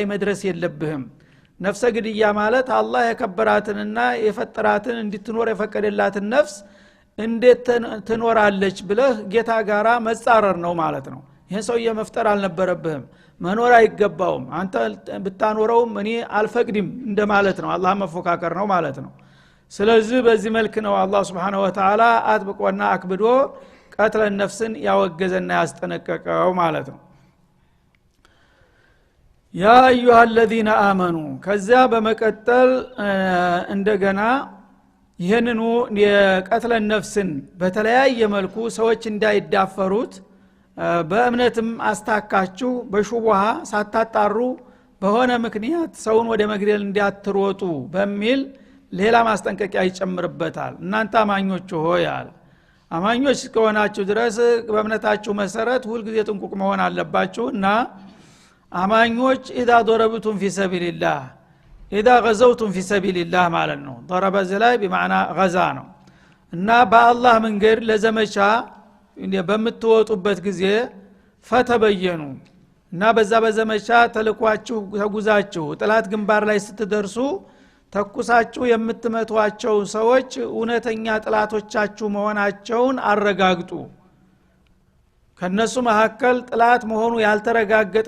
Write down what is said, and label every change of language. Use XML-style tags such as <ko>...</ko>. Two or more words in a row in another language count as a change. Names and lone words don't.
<am>መድረስ የለብህም ነፍሰ ግድያ ማለት አላህ የከበራትንና የፈጠራትን እንድትኖር የፈቀደላትን ነፍስ እንዴት ትኖራለች ብለህ ጌታ ጋራ መጻረር ነው ማለት ነው ይሄን ሰው የመፍጠር አልነበረብህም መኖር አይገባውም አንተ ብታኖረውም እኔ አልፈቅድም እንደማለት ነው አላህ መፎካከር ነው ማለት ነው ስለዚህ በዚህ መልክ ነው አላህ</am> <ar>سبحانه وتعالى</ar> <am>አጥብቆና አክብዶ ቀትለ ነፍስን ያወገዘና ያስጠነቀቀው ማለት ነው</am> <ar>يا أيها الذين آمنوا</ar> <am>ከዛ በመቀጠል እንደገና ይሄንኑ የቀትለ ነፍስን በተለያየ መልኩ ሰዎች እንዳይዳፈሩት በእምነትም አስታካችሁ በሹብሃ ሳታጣሩ በሆነ ምክንያት ሰውን ወደ መግደል እንዲያትሮጡ በሚል ሌላ ማስጠንቀቂያ ይጨምርበታል እናንተ አማኞች ሆይ አለ አማኞች ከሆናችሁ ድረስ በእምነታችሁ መሰረት ሁሉ ጊዜ ጥንቁቅ መሆን አለባችሁና አማኞች</am> <ar>اذا ضربتم في سبيل الله</ar> <am>اذا غزوتم في سبيل الله ማለት ነው ضرب ዘላይ</am> <ar>بمعنى غزا</ar> <am>ነው እና በአላህ መንገድ ለዘመቻ በምትወጡበት ጊዜ ፈተበየኑ እና በዛ በዘመቻ ተልኳችሁ ተጉዛችሁ ጥላት ግንባር ላይ ስትደርሱ ተኩሳችሁ የምትመቷቸው ሰዎች እውነተኛ ጥላቶቻችሁ መሆናቸውን አረጋግጡ ከነሱ መሐከል ጥላት መሆኑ ያልተረጋገጠ</am>